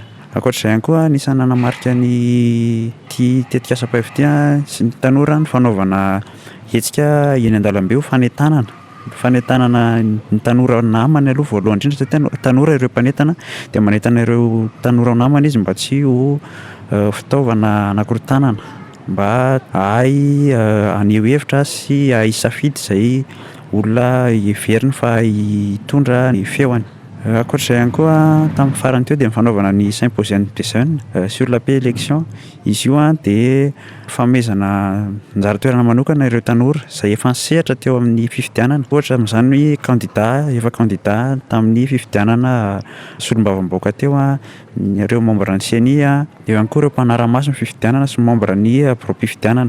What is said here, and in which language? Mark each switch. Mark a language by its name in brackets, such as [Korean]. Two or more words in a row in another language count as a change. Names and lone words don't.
[Malagasy] Ankoatr'izay ihany koa anisany nanamarika ny tetikasa PEV sy ny tanora ny fanaovana hetsika eny an-dalambe ho fanentanana ny tanora namany aloha voalohany indrindra satria tanora ireo mpanentana dia manentana ireo tanora namany izy mba tsy ho fitaovana anakorotanana mba hay aneho hevitra sy hay safidy izay olona heveriny fa hitondra ny feoany. Ankoatr'izay ihany koa tamin'ny farany teo dia fanaovana ny [French] symposium des jeunes sur la PEV. [Malagasy] Izy io dia famezana anjara toerana manokana ireo tanora izay efa nisehatra teo amin'ny fifidianana, ohatra amin'izany efa candidat tamin'ny fifidianana solombavam-baoaka teo ireo membre ny CENI dia ihany koa ireo mpanara-maso ny fifidianana sy membre ny pro-pifidianana.